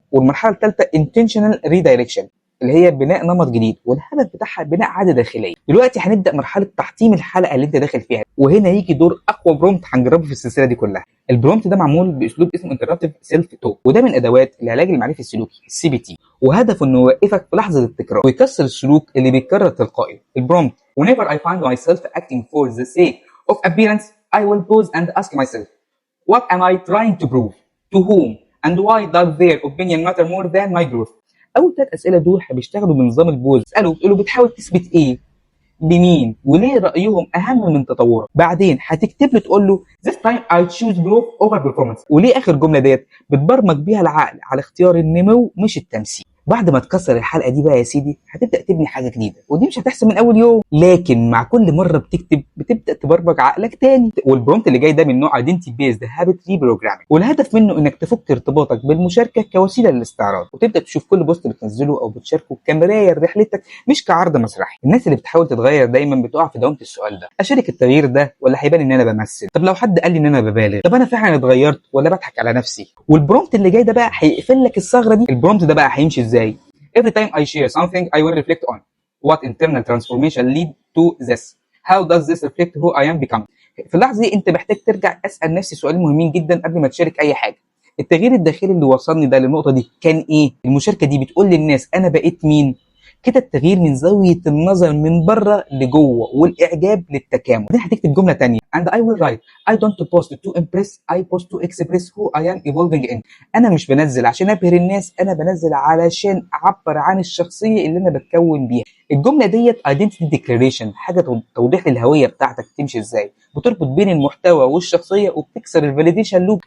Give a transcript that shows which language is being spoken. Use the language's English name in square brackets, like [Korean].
[Arabic] والمرحله الثالثه انتشنال ريدايركشن اللي هي بناء نمط جديد، والهدف بتاعها بناء عاده داخليه. دلوقتي هنبدا مرحله تحطيم الحلقه اللي انت داخل فيها، وهنا يجي دور اقوى برومت هنجربه في السلسله دي كلها. البرومت ده معمول باسلوب اسمه انترابتيف سيلف توك، وده من ادوات العلاج المعرفي السلوكي السي بي تي، وهدفه انه يوقفك في لحظه التكرار ويكسر السلوك اللي بيتكرر تلقائي. [English] البرومت: Whenever I find myself acting for the sake of appearance, I will pause and ask myself, what am I trying to prove? To whom? And why does their opinion matter more than my growth? [Arabic] اول 3 اسئله دول بيشتغلوا بنظام البوز. اساله تقول له بتحاول تثبت ايه؟ لمين؟ وليه رايهم اهم من تطورك؟ بعدين هتكتب له تقول له [English] this time I choose growth over performance. [Arabic] وليه اخر جمله ديت بتبرمج بيها العقل على اختيار النمو مش التمثيل. بعد ما تكسر الحلقه دي بقى يا سيدي هتبدا تبني حاجه جديده، ودي مش هتحصل من اول يوم، لكن مع كل مره بتكتب بتبدا تبرمج عقلك تاني. والبرومت اللي جاي ده من نوع [English] identity based habit reprogramming، [Arabic] والهدف منه انك تفك ارتباطك بالمشاركه كوسيله للاستعراض، وتبدا تشوف كل بوست بتنزله او بتشاركه كمرايه لرحلتك مش كعرض مسرحي. الناس اللي بتحاول تتغير دايما بتقع في دوامه السؤال ده: اشارك التغيير ده ولا هيبان ان انا بمثل؟ طب لو حد قال لي ان انا ببالغ، طب انا فعلا اتغيرت ولا بضحك على نفسي؟ والبرومت اللي جاي ده بقى هيقفل لك الثغره دي. البرومت ده بقى هيمشي ازاي؟ [English] Every time I share something, I will reflect on what internal transformation lead to this. How does this reflect who I am becoming? [Arabic] في اللحظة دي أنت محتاج ترجع أسأل نفسي سؤالين مهمين جدا قبل ما تشارك أي حاجة. التغيير الداخلي اللي وصلني ده للنقطة دي كان إيه؟ المشاركة دي بتقول للناس أنا بقيت مين؟ كده التغيير من زاوية النظر من بره لجوه، والإعجاب للتكامل. بعدين هتكتب جملة تانية: [English] and I will write I don't post to impress, I post to express who I am evolving in. [Arabic] أنا مش بنزل عشان أبهر الناس، أنا بنزل علشان أعبر عن الشخصية اللي أنا بتكون بيها. الجملة ديت [English] identity declaration، [Arabic] حاجة توضيح للهوية بتاعتك تمشي إزاي، بتربط بين المحتوى والشخصية وبتكسر الفاليديشن لوب.